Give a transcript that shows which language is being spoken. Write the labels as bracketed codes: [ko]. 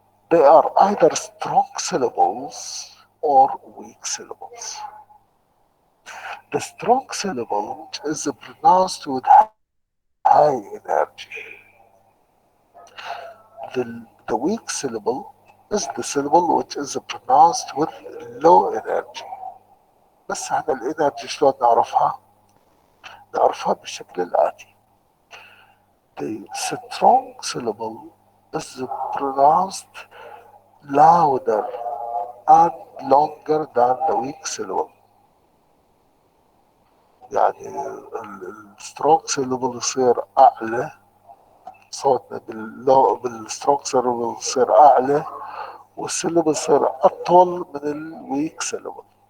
[en] They are either strong syllables or weak syllables. The strong syllable is pronounced with high energy. The weak syllable is the syllable which is pronounced with low energy. [ar] بس هذا الانرجي شلون نعرفها؟ نعرفها بالشكل الآتي. [en] The strong syllable is pronounced louder and longer than the weak syllable. [ar] يعني السترونج syllable يصير أعلى، صوتنا بالسترونج syllable يصير أعلى، والsyllable يصير أطول من الweak syllable.